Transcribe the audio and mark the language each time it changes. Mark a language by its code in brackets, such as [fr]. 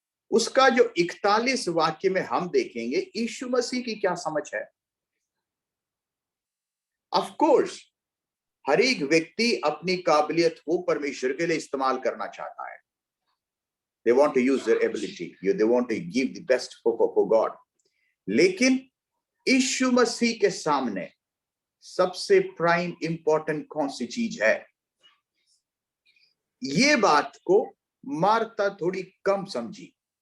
[hi] उसका जो 41 वाक्य में हम देखेंगे यीशु मसीह की क्या समझ है। ऑफ कोर्स हर एक व्यक्ति अपनी काबिलियत को परमेश्वर के लिए इस्तेमाल करना चाहता है। [en] They want to use their ability. They want to give the best for God. [hi] लेकिन यीशु मसीह के सामने सबसे प्राइम इंपॉर्टेंट कौन सी चीज है? ये बात को मार्ता थोड़ी कम समझी।